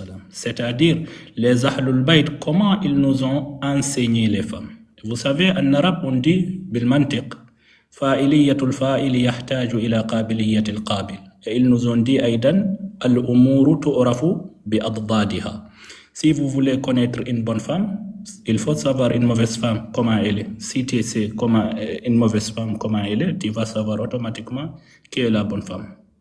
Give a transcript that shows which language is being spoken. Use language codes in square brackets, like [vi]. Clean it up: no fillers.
[fr] C'est-à-dire les Ahlul Bayt, comment ils nous ont enseigné les femmes. Vous savez, en arabe on dit [ar] بالمنطق فاعلية الفاعل يحتاج إلى قابلية القابل. [fr] Et ils nous ont dit [ar] أيضا الأمور تعرف بأضدادها. [fr] Si vous voulez connaître une bonne femme, il faut savoir une mauvaise femme comment elle est. Si tu sais comment une mauvaise femme comment elle est, tu vas savoir automatiquement qui est la bonne femme.